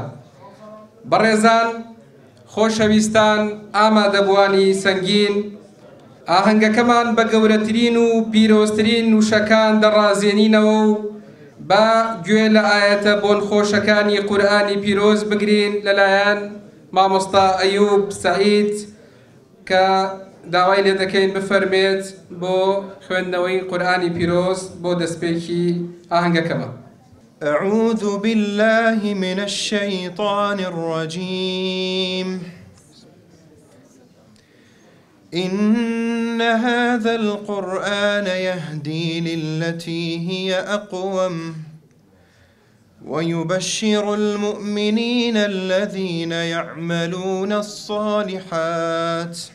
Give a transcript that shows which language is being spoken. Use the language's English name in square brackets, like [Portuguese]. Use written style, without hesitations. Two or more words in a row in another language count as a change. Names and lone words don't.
[Central Kurdish] بەڕێزان، خۆشەویستان، ئامادەبوانی سەنگین، ئاهەنگەکەمان بە گەورەترین و پیرۆزترین وشەکان دەڕازێنینەوە و با گوێ لە ئاەتە بۆن خۆشەکانی قورئانی پیرۆز بگرین لەلایەن مامۆستا ئەیوب سەعید کە داوای لێ دەکەین بفەرمێت بۆ خوێندنەوەی قورئانی پیرۆز بۆ دەستپێکی ئاهەنگەکەمە. [Arabic] أعوذ بالله من الشيطان الرجيم. إن هذا القرآن يهدي للتي هي أقوم ويبشر المؤمنين الذين يعملون الصالحات